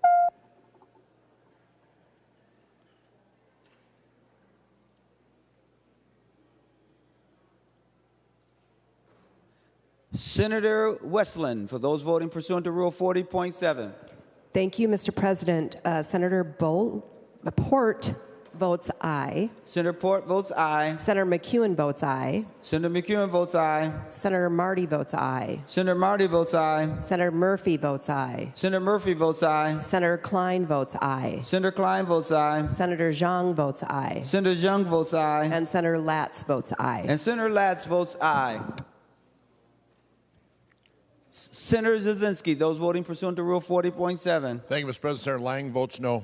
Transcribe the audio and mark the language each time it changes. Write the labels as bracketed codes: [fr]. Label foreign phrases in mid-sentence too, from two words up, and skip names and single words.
[en] Senator Westland, for those voting pursuant to Rule 40.7. Thank you, Mr. President. Senator Port votes aye. Senator Port votes aye. Senator McEwen votes aye. Senator McEwen votes aye. Senator Marty votes aye. Senator Marty votes aye. Senator Murphy votes aye. Senator Murphy votes aye. Senator Klein votes aye. Senator Klein votes aye. Senator Zhang votes aye. Senator Zhang votes aye. And Senator Latz votes aye. And Senator Latz votes aye. Senator Zazinski. Those voting pursuant to Rule 40.7. Thank you, Mr. President. Senator Lang votes no.